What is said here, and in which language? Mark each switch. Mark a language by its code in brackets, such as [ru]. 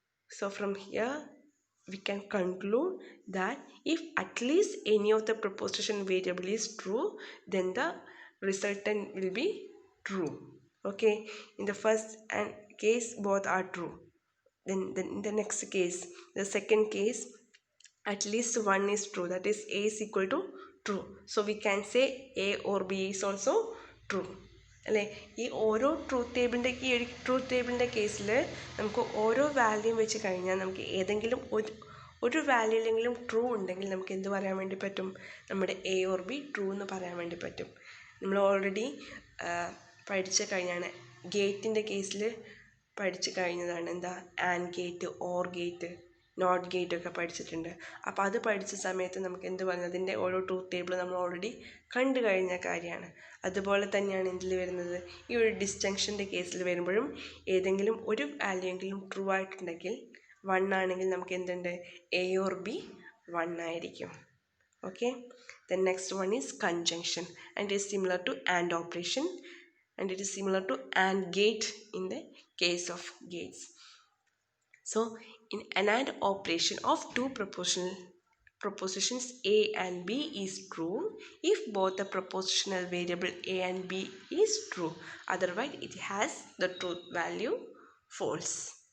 [en] So from here, we can conclude that if at least any of the proposition variable is true, then the resultant will be true. Okay, in the first case both are true, then in the next case, the second case, at least one is true, that is A is equal to true. So we can say A or B is also true. [ml] അല്ലേ, ഈ ഓരോ truth ടേബിളിൻ്റെ കേസിൽ നമുക്ക് ഓരോ വാല്യൂം വെച്ച് കഴിഞ്ഞാൽ നമുക്ക് ഏതെങ്കിലും ഒരു വാല്യൂലെങ്കിലും ട്രൂ ഉണ്ടെങ്കിൽ നമുക്ക് എന്ത് പറയാൻ വേണ്ടി പറ്റും? നമ്മുടെ A or B ട്രൂ എന്ന് പറയാൻ വേണ്ടി പറ്റും. നമ്മൾ ഓൾറെഡി പഠിച്ചു കഴിഞ്ഞാണ്, ഗേറ്റിൻ്റെ കേസിൽ പഠിച്ചു കഴിഞ്ഞതാണ്. എന്താ? And gate, or gate, not gate ഒക്കെ പഠിച്ചിട്ടുണ്ട്. അപ്പോൾ അത് പഠിച്ച സമയത്ത് നമുക്ക് എന്ത് പറഞ്ഞു? അതിൻ്റെ ഓരോ ട്രൂത്ത് ടേബിൾ നമ്മൾ ഓൾറെഡി കണ്ടു കഴിഞ്ഞ കാര്യമാണ്. അതുപോലെ തന്നെയാണ് ഇതിൽ വരുന്നത്. ഈ ഒരു ഡിസ്ജങ്ഷൻ്റെ കേസിൽ വരുമ്പോഴും ഏതെങ്കിലും ഒരു വാല്യൂ എങ്കിലും ട്രൂ ആയിട്ടുണ്ടെങ്കിൽ 1 ആണെങ്കിൽ നമുക്ക് എന്തുണ്ട്? A or B 1 ആയിരിക്കും. [en] Okay, the next one is conjunction, and it is similar to and operation, and it is similar to and gate in the case of gates. So in an and operation of two propositions A and B is true if both the propositional variable A and B is true, otherwise it has the truth value false.